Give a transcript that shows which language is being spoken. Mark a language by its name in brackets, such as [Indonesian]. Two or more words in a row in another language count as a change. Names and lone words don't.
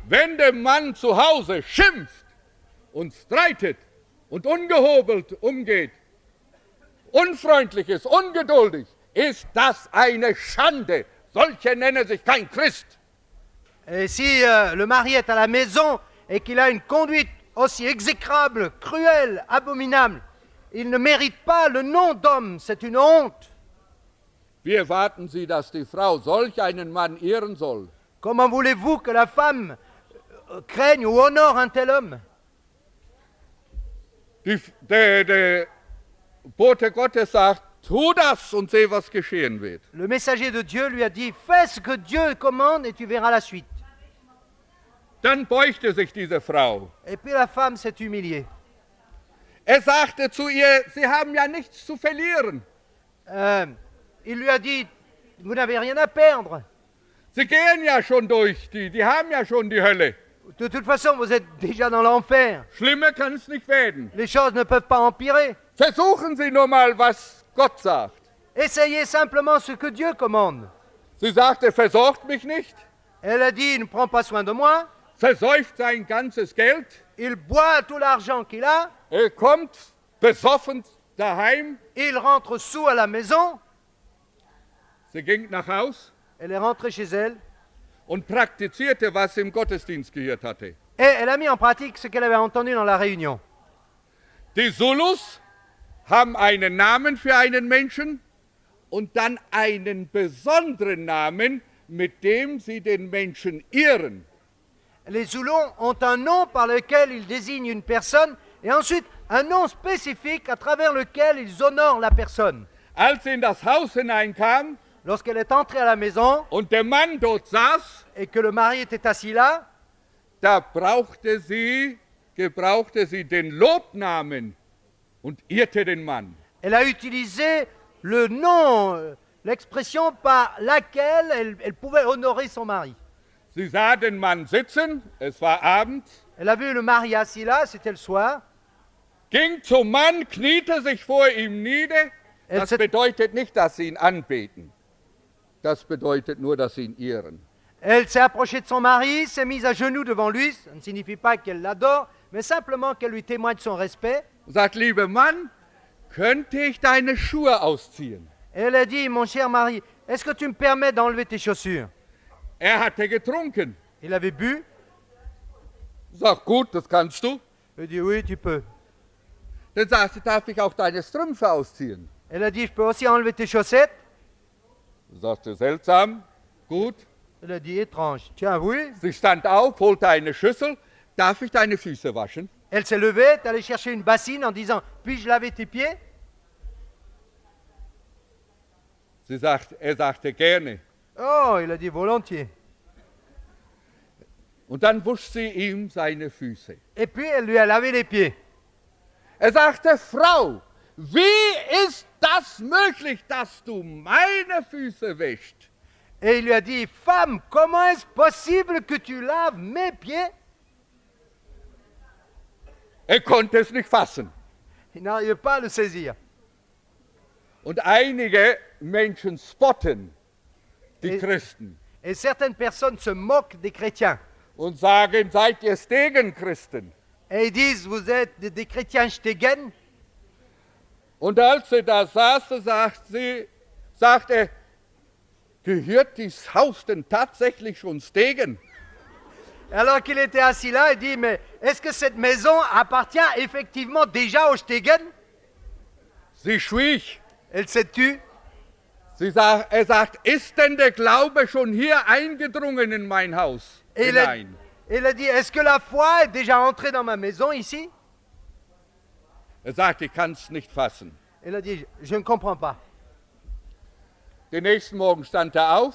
[German] Wenn der Mann zu Hause schimpft und streitet und ungehobelt umgeht, unfreundlich ist, ungeduldig, ist das eine Schande. Solche nennen sich kein Christ. [French] Et si le mari est à la maison et qu'il a une conduite aussi exécrable, cruelle, abominable, il ne mérite pas le nom d'homme, c'est une honte. [German] Wie erwarten Sie, dass die Frau solch einen Mann ehren soll? [French] Comment voulez-vous que la femme craigne ou honore un tel homme? [German] Der Bote Gottes sagt, tu das und seh, was geschehen wird. [French] Le messager de Dieu lui a dit, fais ce que Dieu commande et tu verras la suite. [German] Dann beugte sich diese Frau. [French] Et puis la femme s'est humiliée. [German] Er sagte zu ihr, Sie haben ja nichts zu verlieren. [French] Il lui a dit, vous n'avez rien à perdre. [German] Sie gehen ja schon durch die haben ja schon die Hölle. [French] De toute façon, vous êtes déjà dans l'enfer. [German] Schlimmer kann es nicht werden. [French] Les choses ne peuvent pas empirer. [German] Versuchen Sie nur mal, was Gott sagt. [French] Essayez simplement ce que Dieu commande. [German] Sie sagt, er versorgt mich nicht, [French] Elle a dit, il ne prend pas soin de moi. [German] versäuft sein ganzes Geld, [French] Il boit tout l'argent qu'il a. [German] er kommt besoffen daheim. [French] Il rentre saoul à la maison. [German] Sie ging nach Haus [French] Elle est rentrée chez elle. [German] und praktizierte, was sie im Gottesdienst gehört hatte. [French] Et elle a mis en pratique ce qu'elle avait entendu dans la réunion. [German] Die Zulus haben einen Namen für einen Menschen und dann einen besonderen Namen, mit dem sie den Menschen ehren. [French] Les Zoulons ont un nom par lequel ils désignent une personne et ensuite un nom spécifique à travers lequel ils honorent la personne. [German] Als sie in das Haus hineinkam [French] Lorsqu'elle est entrée à la maison [German] und der Mann dort saß, [French] et que le mari était assis là, [German] da gebrauchte sie den Lobnamen und ehrte den Mann. [French] elle a utilisé le nom, l'expression par laquelle elle pouvait honorer son mari. [German] Sie sah den Mann sitzen, es war Abend, [French] Elle a vu le mari assis là, c'était le soir. [German] ging zum Mann, kniete sich vor ihm nieder. Das bedeutet nicht, dass sie ihn anbeten. Das bedeutet nur, dass sie ihn ehren. [French] Elle s'est approchée de son mari, s'est mise à genoux devant lui. Ça ne signifie pas qu'elle l'adore, mais simplement qu'elle lui témoigne son respect. [German] Sagt, lieber Mann, könnte ich deine Schuhe ausziehen? [French] Et elle a dit, mon cher mari, est-ce que tu me permets d'enlever tes chaussures? [German] Er hatte getrunken. [French] Il avait bu. [German] Sagt, gut, das kannst du. [French] Il a dit, oui, tu peux. [German] Dann sagt sie, darf ich auch deine Strümpfe ausziehen? [French] Elle a dit, je peux aussi enlever tes chaussettes? [German] Sagte, seltsam, gut. [French] Elle a dit, étrange. Tiens, oui. [German] Sie stand auf, holte eine Schüssel. Darf ich deine Füße waschen? [French] Elle s'est levée, est allée chercher une bassine en disant, puis-je laver tes pieds? [German] Er sagte, gerne. [French] Oh, il a dit, volontiers. [German] Und dann wusch sie ihm seine Füße. [French] Et puis, elle lui a lavé les pieds. [German] Er sagte, Frau, wie ist das möglich, dass du meine Füße wäschst? [French] Et il lui a dit, femme, comment est-ce possible que tu laves mes pieds? [German] Er konnte es nicht fassen. [French] Il n'arrivait pas à le saisir. [German] Und einige Menschen spotten die Christen [French] Et certaines personnes se moquent des chrétiens. [German] und sagen, seid ihr Stegenchristen? [French] Et ils disent, vous êtes des chrétiens Stegen. [German] Und als er da saß, sagt er, gehört dieses Haus denn tatsächlich schon Stegen? [French] Alors qu'il était assis là, il dit, mais est-ce que cette maison appartient effectivement déjà au Stegen? [German] Sie schwieg. [French] Elle s'est tue. [German] Er sagt, ist denn der Glaube schon hier eingedrungen in mein Haus [French] Et [German] hinein? [French] il a dit, est-ce que la foi est déjà entrée dans ma maison ici? [German] Er sagt, ich kann es nicht fassen. [French] Il a dit, je ne comprends pas. [German] Den nächsten Morgen stand er auf,